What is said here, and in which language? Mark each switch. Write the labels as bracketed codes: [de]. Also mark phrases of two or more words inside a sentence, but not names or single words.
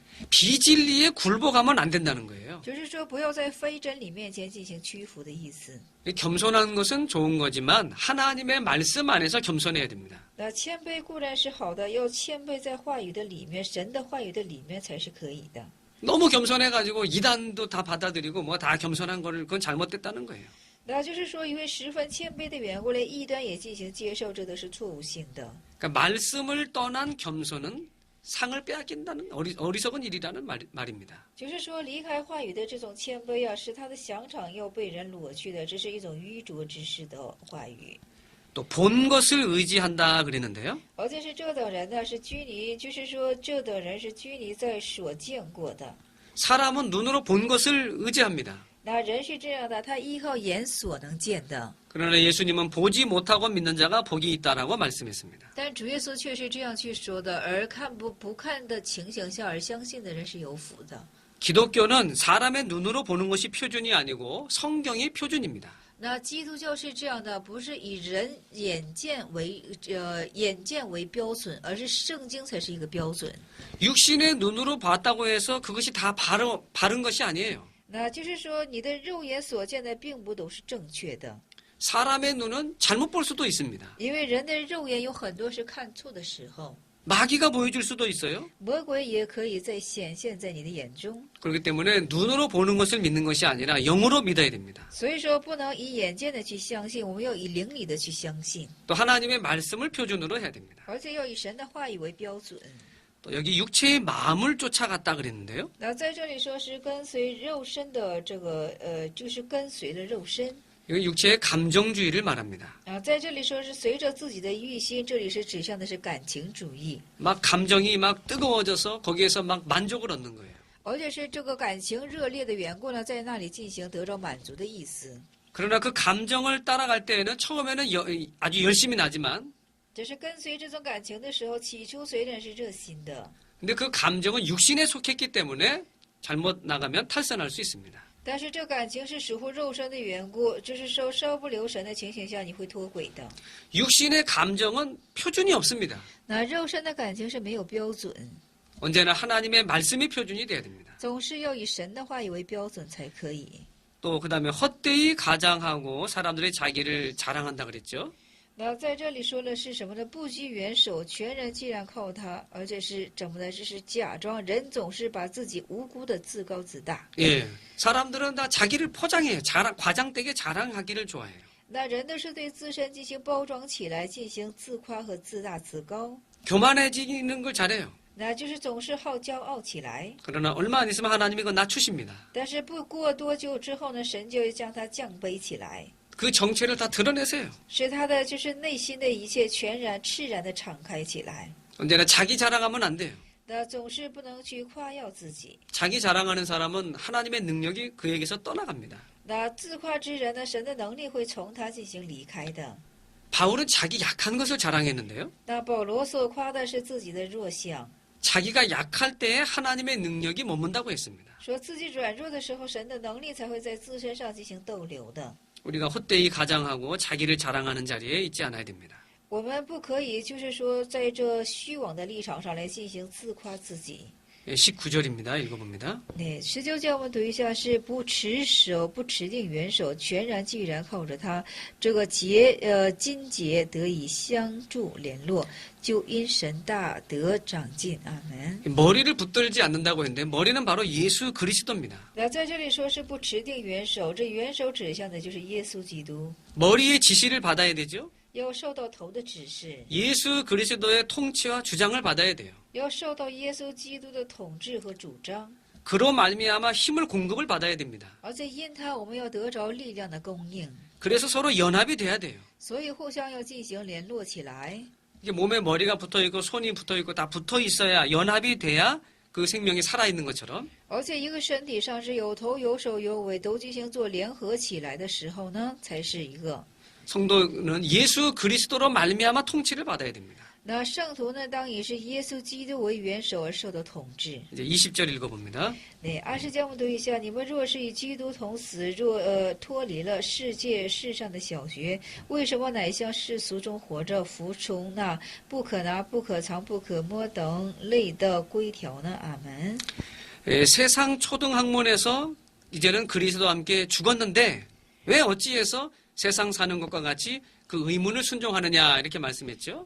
[ko] 비진리에 굴복하면 안 된다는 거예요. [zh] 就是说不要在非真理面前进行屈服的意思。 [ko] 겸손한 것은 좋은 거지만 하나님의 말씀 안에서 겸손해야 됩니다. [zh] 那谦卑固然是好的，要谦卑在话语的里面，神的话语的里面才是可以的。 [ko] 너무 겸손해가지고 이단도 다 받아들이고 뭐 다 겸손한 거를 그건 잘못됐다는 거예요. [zh] 那就是说，因为十分谦卑的缘故，连异端也进行接受，这都是错误性的。 [ko] 그러니까 말씀을 떠난 겸손은 상을 빼앗긴다는 어리석은 일이라는 말입니다. [zh] 就是说，离开话语的这种谦卑啊，是他的降场要被人裸去的，这是一种愚拙之士的话语。 [ko] 또 본 것을 의지한다 그랬는데요. [zh] 而且是这等人呢，是拘泥，就是说这等人是拘泥在所见过的。 [ko] 사람은 눈으로 본 것을 의지합니다. [zh] 那人是这样的，他依靠眼所能见的。 [ko] 그러나 예수님은 보지 못하고 믿는 자가 복이 있다라고 말씀했습니다. [zh] 但主耶稣却是这样去说的，而不看的情形下而相信的人是有福的。 [ko] 기독교는 사람의 눈으로 보는 것이 표준이 아니고 성경이 표준입니다. [zh] 那基督教是这样的，不是以人眼见为标准，而是圣经才是一个标准。 [ko] 육신의 눈으로 봤다고 해서 그것이 다 바른 것이 아니에요. [zh] 那就是说，你的肉眼所见的并不都是正确的， [ko] 사람의 눈은 잘못 볼 수도 있습니다. [zh] 因为人的肉眼有很多是看错的时候， [ko] 마귀가 보여줄 수도 있어요. [zh] 魔鬼也可以显现在你的眼中。 [ko] 그렇기 때문에 눈으로 보는 것을 믿는 것이 아니라 영으로 믿어야 됩니다. [zh] 所以说，不能以眼见的去相信，我们要以灵里的去相信， [ko] 또 하나님의 말씀을 표준으로 해야 됩니다. [zh] 而且要以神的话语为标准。 [ko] 또 여기 육체의 마음을 쫓아갔다 그랬는데요. [zh] 那在这里说是跟随肉身的这个就是跟随了肉身。 [ko] 이건 육체의 감정주의를 말합니다. [zh] 啊，在这里说是随着自己的欲心，这里是指向的是感情主义， [ko] 막 감정이 막 뜨거워져서 거기에서 막 만족을 얻는 거예요. [zh] 而且是这个感情热烈的缘故呢，在那里进行得着满足的意思。 [ko] 그러나 그 감정을 따라갈 때에는 처음에는 아주 열심히 나지만 [zh] 只是跟随这种感情的时候，起初虽然是热心的， [ko] 근데 그 감정은 육신에 속했기 때문에 잘못 나가면 탈선할 수 있습니다. [zh] 但是这感情是属乎肉身的缘故，就是说稍不留神的情形下，你会脱轨的。 [ko] 육신의 감정은 표준이 없습니다. [zh] 那肉身的感情是没有标准， [ko] 언제나 하나님의 말씀이 표준이 돼야 됩니다. [zh] 总是要以神的话语为标准才可以。 [ko] 또 그다음에 헛되이 가장하고 사람들이 자기를 자랑한다 그랬죠. [zh] 那在这里说的是什么呢？不居元首，全然既然靠他，而且是怎么呢？这是假装，人总是把自己无辜的自高自大。 [ko] 예, 사람들은 다 자기를 포장해요. 과장되게 자랑하기를 좋아해요. [zh] 那人都是对自身进行包装起来，进行自夸和自大自高， [ko] 교만해지는 걸 잘해요. [zh] 那就是总是好骄傲起来。 [ko] 그러나 얼마 안 있으면 하나님이 그거 낮추십니다. [zh] 但是不过多久之后呢，神就会将他降卑起来， [ko] 그 정체를 다 드러내세요. [zh] 使他的就是内心的一切全然赤然的敞开起来。 [ko] 언제나 자기 자랑하면 안 돼요. [zh] 那总是不能去夸耀自己。 [ko] 자기 자랑하는 사람은 하나님의 능력이 그에게서 떠나갑니다. [zh] 那自夸之人呢，神的能力会从他进行离开的。 [ko] 바울은 자기 약한 것을 자랑했는데요. [zh] 那保罗所夸的是自己的弱项， [ko] 자기가 약할 때에 하나님의 능력이 머문다고 했습니다. [zh] 说自己软弱的时候，神的能力才会在自身上进行逗留的。 [ko] 우리가 헛되이 가장하고 자기를 자랑하는 자리에 있지 않아야 됩니다. [zh] 我们不可以就是说在这虚妄的立场上来进行自夸自己。 [ko] 19절입니다. 읽어봅니다. 네, [zh] 19节我们读一下是不持守不持定元首全然既然靠着他这个筋节得以相助联络就因神大得长进阿门 [ko] 머리를 붙들지 않는다고 했는데 머리는 바로 예수 그리스도입니다. [zh] 那在这里说是不持定元首这元首指向的就是耶稣基督 [ko] 머리의 지시를 받아야 되죠. [zh] 要受到头的指示 [ko] 예수 그리스도의 통치와 주장을 받아야 돼요. [zh] 要受到耶稣基督的统治和主张 [ko] 그로 말미암아 힘을 공급을 받아야 됩니다. [zh] 而且因他我们要得着力量的供应 [ko] 그래서 서로 연합이 돼야 돼요. [zh] 所以互相要进行联络起来 [ko] 이게 몸에 머리가 붙어 있고 손이 붙어 있고 다 붙어 있어야 연합이 돼야 그 생명이 살아 있는 것처럼 [zh] 而且一个身体上是有头有手有尾都进行做联合起来的时候呢才是一个 [ko] 성도는 예수 그리스도로 말미암아 통치를 받아야 됩니다. [zh] 那圣徒呢当以是耶稣基督为元首而受到统治 [ko] 이제 20절 읽어봅니다. [zh] 네 20 节我们读一下你们若是与基督同死若脱离了世上的小学为什么乃向世俗中活着服从那不可拿不可藏不可摸等类的规条呢阿门 [ko] 세상 초등학문에서 이제는 그리스도와 함께 죽었는데 왜 어찌해서 세상 사는 것과 같이 그 의문을 순종하느냐 이렇게 말씀했죠.